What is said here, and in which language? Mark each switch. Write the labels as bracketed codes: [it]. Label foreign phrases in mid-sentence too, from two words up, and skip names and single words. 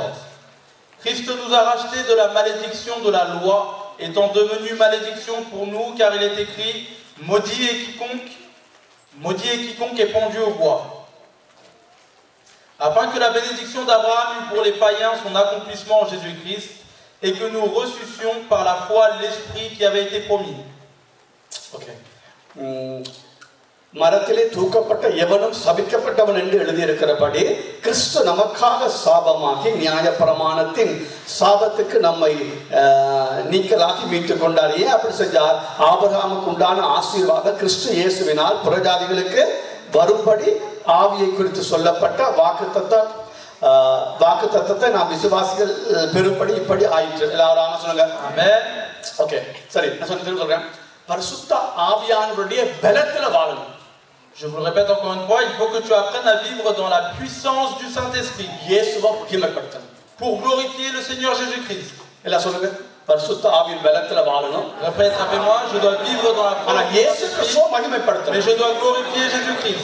[fr] Christ nous a rachetés de la malédiction de la loi, étant devenu malédiction pour nous, car il est écrit, maudit est quiconque est pendu au bois, afin que la bénédiction d'Abraham eût pour les païens son accomplissement en Jésus-Christ, et que nous reçussions par la foi l'Esprit qui avait été promis. Okay. [ta] மரத்திலே தூக்கப்பட்ட எவனும் சபிக்கப்பட்டவன் என்று எழுதியிருக்கிறபடி கிறிஸ்து நமக்காக சாபமாகி நியாயப்பிரமாணத்தின் சாபத்துக்கு நம்மை நீக்கலாகி மீட்டுக் கொண்டார். ஏன் அப்படி செஞ்சார்? ஆபிரகாமுக்கு உண்டான ஆசீர்வாதம் கிறிஸ்து இயேசுவினால் புறஜாதிகளுக்கு வரும்படி ஆவியை குறித்து சொல்லப்பட்ட வாக்குத்தத்தத்தை நாம் விசுவாசிகள் பெரும்படி இப்படி ஆயிற்று. எல்லாரும் ஆமா சொல்லுங்க. ஆமென். ஓகே, சரி, நான் சொல்றேன். பரிசுத்த ஆவியானவருடைய பலத்தில வாழணும். [fr] Je vous le répète encore une fois, il faut que tu apprennes à vivre dans la puissance du Saint-Esprit pour glorifier le Seigneur Jésus-Christ. Répète après moi, je dois vivre dans la puissance du Saint-Esprit, mais je dois glorifier Jésus-Christ.